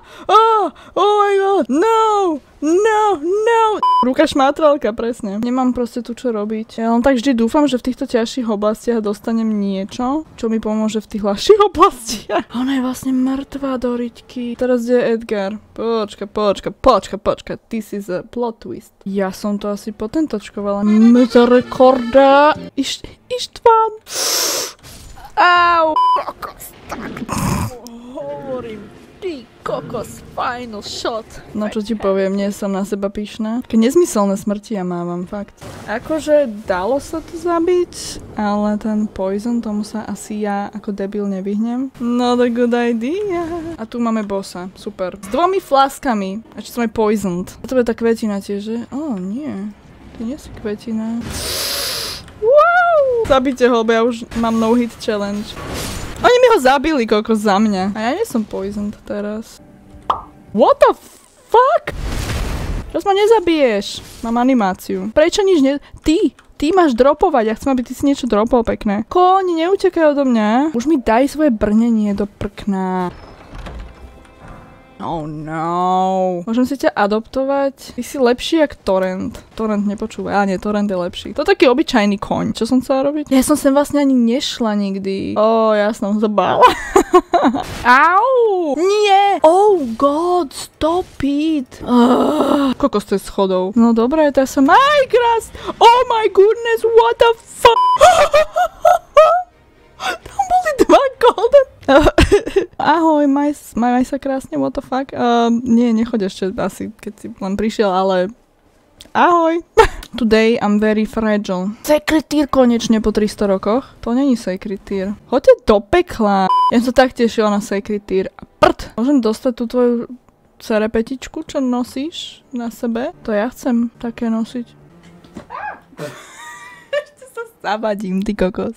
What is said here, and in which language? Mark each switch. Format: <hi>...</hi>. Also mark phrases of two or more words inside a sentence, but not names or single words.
<en>Oh my god, no! no.</en> <sk>Ruka šmátralka, presne. Nemám proste tu čo robiť. Ja len tak vždy dúfam, že v týchto ťažších oblastiach dostanem niečo, čo mi pomôže v tých ľahších oblastiach. Ona je vlastne mŕtvá, Doriťky. Teraz kde je Edgar? Počka.</sk> <en>This is a plot twist.</en> <sk>Ja som to asi potentočkovala. Misericorda. Ištván. Au. Kokos, tak. Hovorím. Ty kokos,</sk> <en>final shot.</en> <sk>No čo ti poviem, nie som na seba pyšná. Keď nezmyselné smrti ja mávam, fakt. Akože dalo sa to zabiť, ale ten poison, tomu sa asi ja ako debil nevyhnem.</sk> <en>Not a good idea.</en> <sk>A tu máme bossa, super. S 2 flaskami. A čo som aj poisoned. A to bude tá kvetina tiež, že? Nie. To nie si kvetina. Wow! Zabite ho, lebo ja už mám</sk> <en>no hit challenge.</en> <sk>Oni mi ho zabili, kokos, za mňa. A ja nie som poisoned teraz.</sk> <en>What the fuck?</en> <sk>Čo ma nezabiješ? Mám animáciu. Prečo nič Ty máš dropovať, ja chcem, aby ty si niečo dropol pekné. Koň, neutekaj odo mňa. Už mi daj svoje brnenie do prkna.</sk> <en>Oh no.</en> <sk>Môžem si ťa adoptovať? Ty si lepší jak Torrent. Torrent nepočúva. Nie, Torrent je lepší. To je taký obyčajný koň. Čo som chcela robiť? Ja som sem vlastne ani nešla nikdy. Ja som sa bála. Au! Nie!</sk> <en>Oh god, stop it!</en> <sk>Kokos to je schodov. No dobré, to ja som Minecraft!</sk> <en>Oh my goodness, what the fuck?</en> <sk>Tam boli 2 golden. Ahoj, maj sa krásne,</sk> <en>what the fuck?</en> <sk>Nie, nechoď ešte asi, keď si len prišiel, ale ahoj.</sk> <en>Today I'm very fragile. Secret tier</en> <sk>konečne po 300 rokoch. To není</sk> <en>secret tier.</en> <sk>Choďte do pekla. Ja som sa tak tešila na</sk> <en>secret tier.</en> <sk>A prd. Môžem dostať tú tvoju cerepetičku, čo nosíš na sebe? To ja chcem také nosiť. Zavadím, ty kokos.</sk>